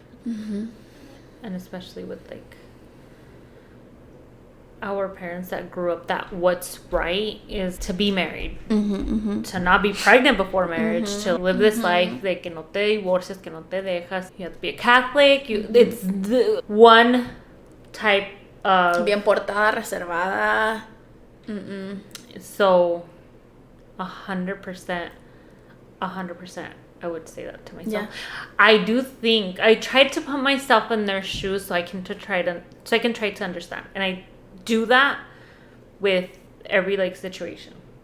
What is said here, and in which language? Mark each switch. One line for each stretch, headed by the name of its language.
English: And especially with like our parents that grew up, that what's right is to be married, to not be pregnant before marriage, to live this life de que no te divorces, que no te dejas, you have to be a Catholic, it's the one type of
Spanish: bien portada, reservada.
English: So 100% I would say that to myself. I do think I tried to put myself in their shoes so I can try to understand, and I do that with every like situation.